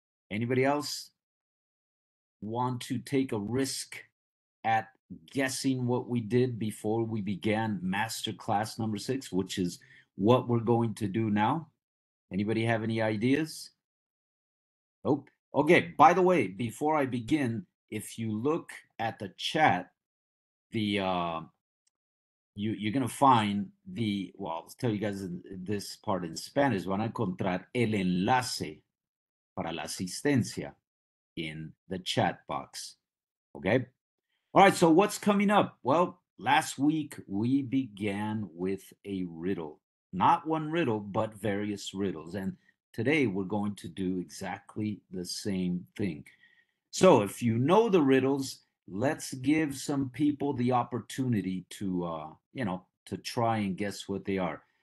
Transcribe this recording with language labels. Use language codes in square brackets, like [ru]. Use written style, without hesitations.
[en] Anybody else want to take a risk at guessing what we did before we began master class number 6, which is what we're going to do now? Anybody have any ideas? Nope. Okay, by the way, before I begin, if you look at the chat, the you're gonna find I'll tell you guys this part in Spanish. [es] Van a encontrar el enlace para la asistencia [en] in the chat box. Okay. All right, so what's coming up? Well, last week we began with a riddle. Not one riddle, but various riddles. And today we're going to do exactly the same thing. So if you know the riddles, let's give some people the opportunity to try and guess what they are.